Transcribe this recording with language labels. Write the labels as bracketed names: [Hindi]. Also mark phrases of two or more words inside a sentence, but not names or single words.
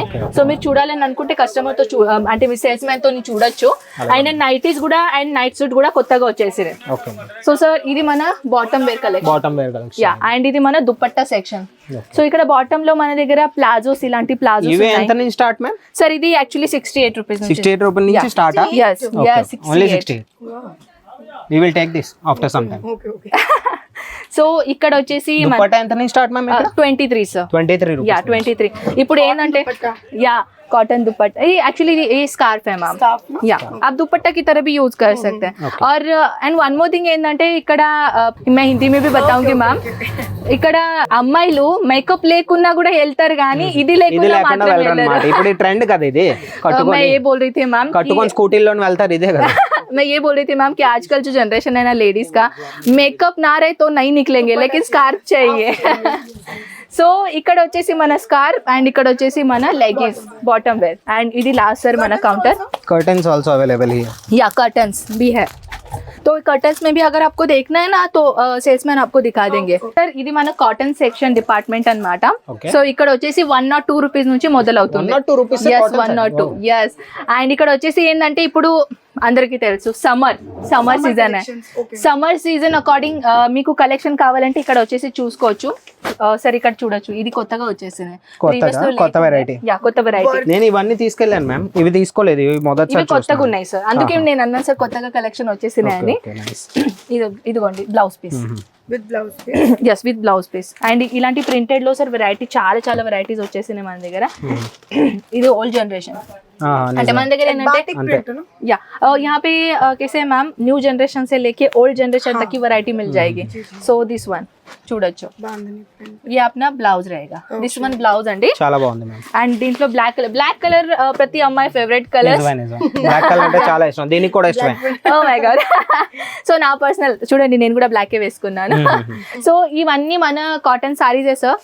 [Telugu] సో మీరు చూడాలని అనుకుంటే కస్టమర్ తో అంటే మీ సేల్స్ మ్యాన్ తో చూడొచ్చు. అండ్ నైటీస్ కూడా అండ్ [English] night suit [Telugu] కూడా కొత్తగా వచ్చేసినాయి. సో సార్ ఇది మన [English] bottom wear collection. [Telugu] యా అండ్ ఇది మన దుపట్టా సెక్షన్. సో ఇక్కడ బాటమ్ లో మన దగ్గర ప్లాజోస్, ఇలాంటి ప్లాజోస్ [English] start ma'am. [Telugu] సార్ ఇది యాక్చువల్లీ 68 రూపీస్ నుంచి స్టార్ట్. [English] yes yes 68. We will take this after some time. Okay. [Telugu] సో ఇక్కడ వచ్చేసి దుపట్టా ఎంత నుంచి స్టార్ట్ మ్యామ్? 23 సార్. 23 రూపీస్. యా 23. ఇప్పుడు ఏంటంటే [Hindi] या कॉटन दुपट्टा, ये एक्चुअली ये स्कार्फ है मैम. या आप दुपट्टा की तरह भी यूज कर सकते हैं. और [English] and one more thing [Telugu] ఏంటంటే ఇక్కడ [Hindi] मैं हिंदी में भी बताऊंगी मैम, [Telugu] ఇక్కడ అమ్మాయిలు మేకప్ లేకున్నా కూడా వెళ్తారు కానీ ఇది లేకుండా మాత్రం వెళ్ళరు. ఇప్పుడు ట్రెండ్ కదా ఇది. [Hindi] मैं ये बोल रही थी मैम, [Telugu] కట్టుకొని స్కూటీలోనే వెళ్తారు, ఇదే కదా. [Hindi] मैं ये बोल रही थी मैम कि आजकल जो जनरेशन है ना लेडीज का, मेकअप ना रहे तो नहीं निकलेंगे लेकिन स्कार्फ चाहिए. [Telugu] సో ఇక్కడ వచ్చేసి మన స్కార్ఫ్ అండ్ ఇక్కడ వచ్చేసి మన లెగిన్స్ [English] bottom wear. [Telugu] एंड ఇది लास्ट सर మన काउंटर. [English] curtains also available here. [Hindi] या कर्टन्स भी है. तो कर्टन्स में भी अगर आपको देखना है ना तो सेल्समैन आपको दिखा देंगे. [Telugu] सर ఇది మన [English] cotton section department [Telugu] అన్నమాట. సో ఇక్కడ వచ్చేసి 102 రూపీస్ నుంచి మొదలవుతుంది. 102 రూపీస్. [English] yes 102. yes. [Telugu] అండ్ ఇక్కడ వచ్చేసి ఏంటంటే ఇప్పుడు అందరికీ తెలుసు [English] summer season. summer season according [Telugu] మీకు కలెక్షన్ కావాలంటే ఇక్కడ వచ్చేసి చూసుకోవచ్చు. సరే ఇక్కడ చూడొచ్చు, ఇది కొత్తగా వచ్చేసింది, కొత్త వెరైటీ. కొత్త వెరైటీ. నేను ఇవన్నీ తీసుకెళ్ళాను మ్యామ్, ఇవి తీసుకోలేదు, ఇవి మొదటిసారి కొత్తగా ఉన్నాయి సార్, అందుకే నేను అన్నాను సార్ కొత్తగా కలెక్షన్ వచ్చేసినాయని. ఇదిగోండి [English] blouse piece With blouse piece. yes with blouse piece. [Telugu] అండ్ ఇలాంటి ప్రింటెడ్ లో సార్ వెరైటీ చాలా వెరైటీస్ వచ్చేసినాయి మన దగ్గర. ఇది ఓల్డ్ జనరేషన్ అంటే మన దగ్గర ఏంటంటే [Hindi] या यहाँ पे कैसे है मैम, [English] new generation [Hindi] से लेके [English] old generation [Hindi] तक की वैरायटी मिल जाएगी. [English] so this one [Hindi] చూడొచ్చు, ये अपना బ్లౌజ్ रहेगा. [English] this one blouse [Telugu] అండి, చాలా బాగుంది మ్యామ్. అండ్ దీంట్లో [English] black color [Telugu] ప్రతి అమ్మాయి [English] favorite color. black color [Telugu] అంటే చాలా ఇష్టం, దీనికి కూడా ఇష్టమే. [English] oh my God. [Telugu] సో నా పర్సనల్ చూడండి, నేను కూడా బ్లాకే వేసుకున్నాను. సో ఇవన్నీ మన [English] cotton sarees [Telugu] సార్.